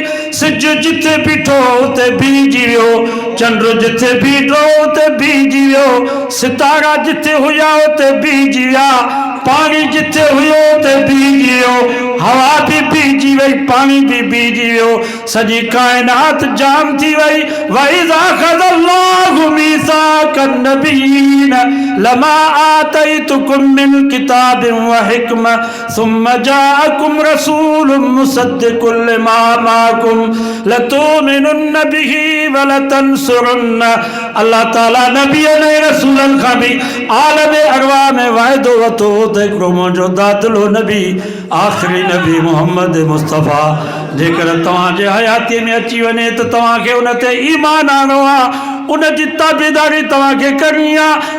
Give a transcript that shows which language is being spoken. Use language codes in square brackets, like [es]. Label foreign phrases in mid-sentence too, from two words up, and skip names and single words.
[sd] सिज जिथे बीठो उते बीजी वियो, चंड जिथे बीठो उते बीजी वियो, सितारा जिथे हुया उते बीजी विया, पानी जिथे हुयो उते बीजी वियो, हवा भी बीजी वई, पानी भी बीजी वियो, सॼी काइनात जाम थी वई। [ar] وإذ أخذ الله ميثاق النبيين لما آتيتكم من كتاب و حكمة ثم جاءكم رسول مصدق لما معكم لتؤمنن به و لتنصرنه. [sd] अल्लाह ताला नबी ने रसूलन खां भी आलम अरवा में वायदो वतो त हिकिड़ो मुंहिंजो दादलो नबी आख़िरी नबी मोहम्मद मुस्तफ़ा जेकर तव्हांजे हयाती में अची वञे त तव्हांखे उन ते ईमान आणो आहे, उन जी ताबेदारी तव्हांखे करणी आहे।